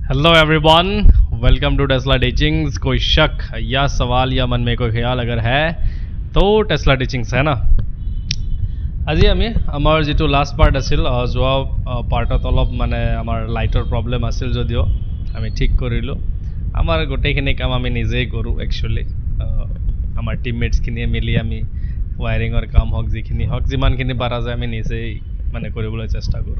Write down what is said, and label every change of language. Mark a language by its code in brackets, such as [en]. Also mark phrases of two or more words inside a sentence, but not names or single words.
[en] hello everyone, welcome to [hi] टेस्ला टीचिंग्स। कोई शक या सवाल या मन में कोई ख्याल अगर है तो टेस्ला टीचिंग्स है ना। [as] আজি আমি আমাৰ যেটো লাষ্ট পাৰ্ট আছিল যোৱা পাৰ্টত অলপ মানে আমাৰ লাইটৰ প্ৰব্লেম আছিল যদিও আমি ঠিক কৰিলোঁ। আমাৰ গোটেইখিনি কাম আমি নিজেই কৰোঁ একচুৱেলি। আমাৰ টিমমেটছখিনিয়ে মিলি আমি ৱায়াৰিঙৰ কাম হওক যিখিনি হওক যিমানখিনি পাৰা যায় আমি নিজেই মানে কৰিবলৈ চেষ্টা কৰোঁ।